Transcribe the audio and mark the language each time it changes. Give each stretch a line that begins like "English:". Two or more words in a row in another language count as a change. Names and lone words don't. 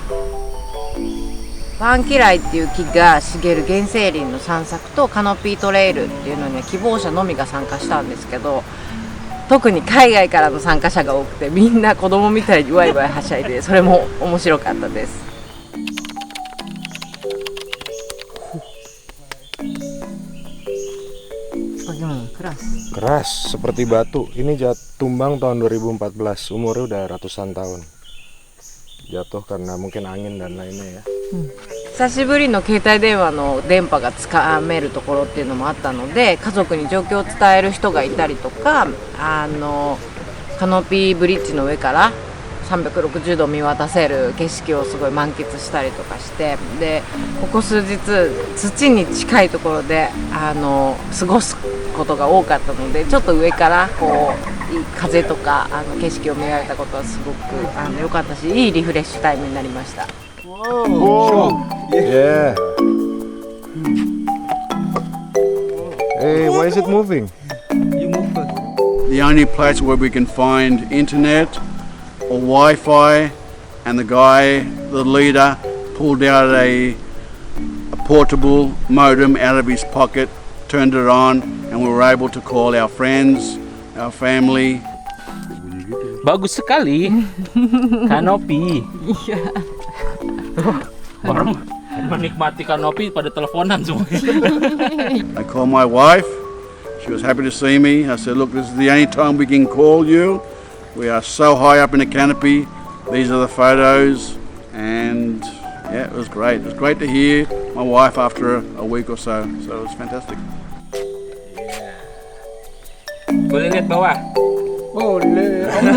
Japanese: バンキライっていう木が茂る原生林の散策とカノピートレイルっていうのには希望者のみが参加したんですけど、特に海外からの参加者が多くてみんな子供みたいにワイワイはしゃいでそれも面白かったです。
Indonesian: Keras seperti batu. Ini tumbang tahun 2014, umurnya udah ratusan tahun. Jatuh karena mungkin angin dan lainnya ya.
Japanese: 久しぶりの携帯電話の電波がつかめるところっていうのもあったので、家族に状況を伝える人がいたりとか、カノピーブリッジの上から360度見渡せる景色をすごい満喫したりとかして、でここ数日土に近いところで過ごすことが多かったので、ちょっと上からこう風とか景色を見られたことはすごく良かったし、いいリフレッシュタイムになりました。
English: Whoa. Yeah. Hey, why is it moving? The only place where we can find internet or Wi-Fi, and the leader, pulled out a portable modem out of his pocket, turned it on, and we were able to call our friends, our family.
Indonesian: Bagus sekali. Canopy. Orang menikmati Canopy pada teleponan semua.
English: I called my wife. She was happy to see me. I said, look, this is the only time we can call you. We are so high up in the canopy. These are the photos. And yeah, it was great. It was great to hear my wife after a week or so. So it was fantastic.
Indonesian: Boleh lihat bawah? Boleh.